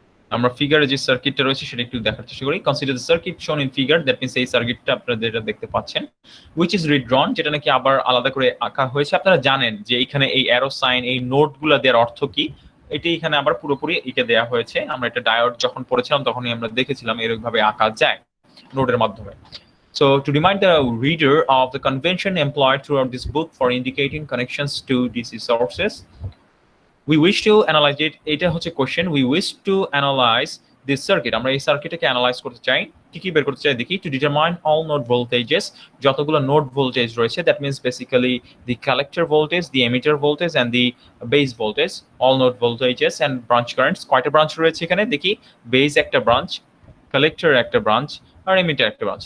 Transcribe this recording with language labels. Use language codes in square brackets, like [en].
[bn] আমরা ফিগারে যে সার্কিটটা রয়েছে সেটা একটু দেখার চেষ্টা করি। [en] consider the circuit shown in figure, that means [bn] এই সার্কিটটা আপনারা যেটা দেখতে পাচ্ছেন [en] which is redrawn, [bn] যেটা নাকি আবার আলাদা করে আঁকা হয়েছে। আপনারা জানেন যে এখানে এই অ্যারো সাইন, এই নোটগুলো দেওয়ার অর্থ কি, এটি এখানে আবার পুরোপুরি এঁকে দেওয়া হয়েছে। আমরা এটা ডায়োড যখন পড়েছিলাম তখনই আমরা দেখেছিলাম এরকম ভাবে আঁকা যায় নোটের মাধ্যমে। [en] So to remind the reader of the convention employed throughout this book for indicating connections to DC sources, we wish to analyze it. [bn] এটা হচ্ছে question, [en] we wish to analyze this circuit. [bn] আমরা এই সার্কিটটাকে অ্যানালাইজ করতে চাই। কি কি বের করতে চাই দেখি। [en] To determine all node voltages, [bn] যতগুলো নোড ভোল্টেজ রয়েছে, [en] that means basically the collector voltage, the emitter voltage and the base voltage, all node voltages and branch currents. [bn] কয়টা ব্রাঞ্চ রয়েছে এখানে দেখি। বেস একটা ব্রাঞ্চ, কালেক্টর একটা ব্রাঞ্চ আর emitter একটা branch.